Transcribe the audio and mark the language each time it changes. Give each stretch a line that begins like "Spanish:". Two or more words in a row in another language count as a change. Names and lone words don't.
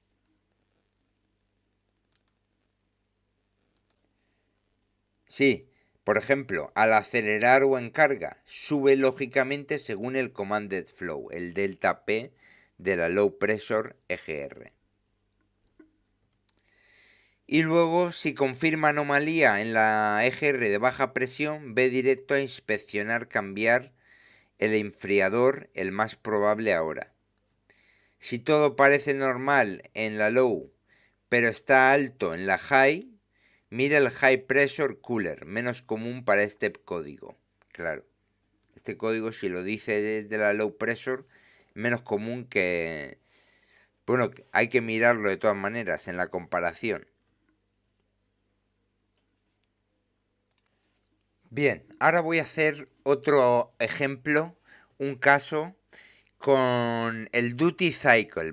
Spanish: Sí, Por ejemplo, al acelerar o en carga, sube lógicamente según el
English: commanded flow,
Spanish: el delta P de la
English: low pressure EGR.
Spanish: Y luego, si confirma anomalía en la EGR de baja presión, ve directo a inspeccionar cambiar el enfriador, el más probable ahora. Si todo parece normal en la low, pero está alto en la high, mira el
English: high pressure cooler,
Spanish: menos común para este código. Claro, este código si lo dice desde la
English: low pressure,
Spanish: menos común que... Bueno, hay que mirarlo de todas maneras en la comparación. Bien, ahora voy a hacer otro ejemplo, un caso con el
English: Duty Cycle.